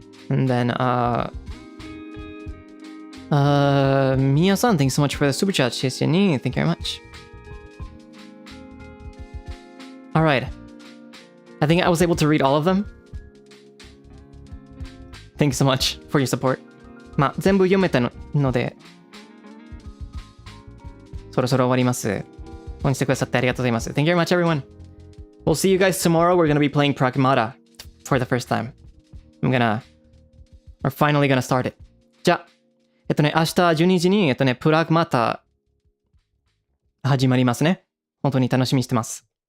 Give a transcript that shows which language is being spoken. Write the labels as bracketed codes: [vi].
[en] And then, Mia-san, thanks so much for the super chat. Thank you very much. Alright. I think I was able to read all of them. Thanks so much for your support. [ja] まあ、全部読めたので、そろそろ終わります。応援してくださってありがとうございます。 [en] Thank you very much, everyone. We'll see you guys tomorrow. We're gonna be playing Pragmata for the first time. We're finally gonna start it. [ja] じゃあ、明日12時に、プラグマタ始まりますね。本当に楽しみにしてます。